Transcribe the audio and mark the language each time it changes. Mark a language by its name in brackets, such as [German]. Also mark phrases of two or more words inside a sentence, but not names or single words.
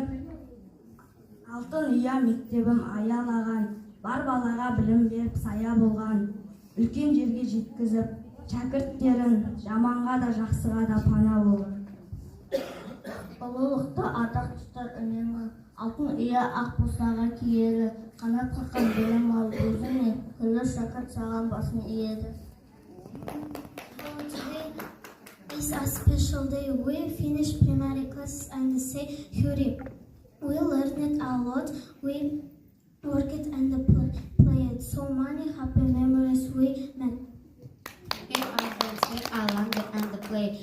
[Kazakh] Алтын ұя мектебім аялаған, бар балаға білім беріп сая болған, үлкен жерге жеткізіп, шәкірттерін жаманға да жақсыға да пана болған. Ұлылықты атақ тұтар үнемі, алтын ұя ақ босаға киелі, қанат қаққан білім ал өзіне, күллі шәкірт саған басын иеді. [English] Today is a special day. We finished primary classes and say Huri. We learned a lot. We worked and played. So many happy memories we made. We are friends, we are learned and play.